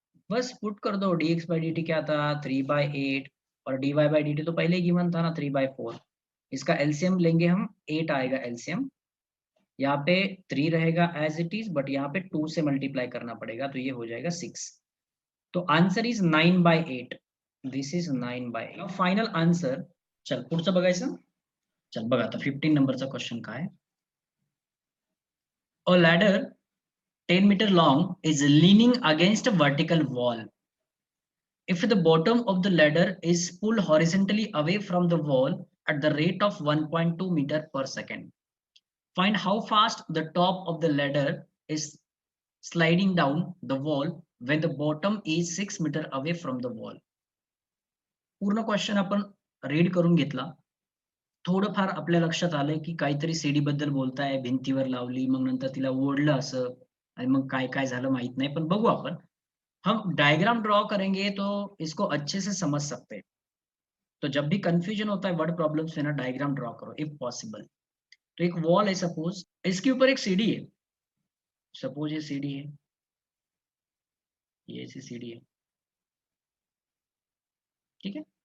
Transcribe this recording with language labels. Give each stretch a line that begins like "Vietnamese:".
Hindi: बस पुट कर दो, dx बाई डी टी क्या था 3/8, और dy बाई डी टी तो पहले ही गिवन था ना 3/4। इसका एलसीएम लेंगे हम, 8 आएगा एलसीएम, यहाँ पे 3 रहेगा एज इट इज, बट यहाँ पे 2 से मल्टीप्लाई करना पड़ेगा, तो ये हो जाएगा 6।
English: तो answer is 9/8, this is 9/8।
Marathi: Final answer, चल पुढचं बघायचं, चल बघा आता 15 नंबरचा क्वेश्चन काय आहे.
English: A ladder 10 meter long is leaning against a vertical wall. If the bottom of the ladder is pulled horizontally away from the wall at the rate of 1.2 meter per second, find how fast the top of the ladder is sliding down the wall when the bottom is 6 meter away from the wall.
Marathi: पूर्ण question आपण read करून घेतला. थोडंफार आपल्या लक्षात आलंय की काहीतरी सीडी बद्दल बोलताय, भिंतीवर लावली, मग नंतर तिला ओढलं असं, आणि मग काय काय झालं माहित नाही, पण बघू आपण.
Hindi: हम डायग्राम ड्रॉ करेंगे तो इसको अच्छे से समझ सकते हैं. तो जब भी कंफ्यूजन होता है वर्ड प्रॉब्लम्स में ना, डायग्राम ड्रॉ करो इफ पॉसिबल. तो एक वॉल है सपोज, इसके ऊपर एक सीढ़ी है, सपोज ये सीढ़ी है, ये ऐसी सीढ़ी है, ठीक है.